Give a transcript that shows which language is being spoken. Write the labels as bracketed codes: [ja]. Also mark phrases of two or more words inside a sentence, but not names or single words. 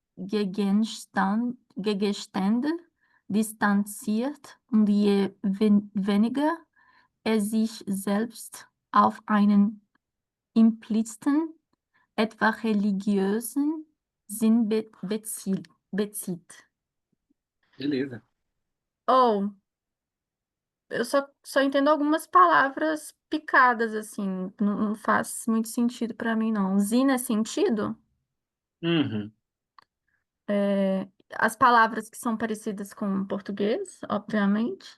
[de] Gegenstände distanziert und je weniger es sich selbst auf einen impliziten, etwa religiösen Sinn bezieht. [pt] Beleza. Oh, eu só entendo algumas palavras picadas, assim, não faz muito sentido para mim, não. Zina é sentido? Uhum. As palavras que são parecidas com o português, obviamente.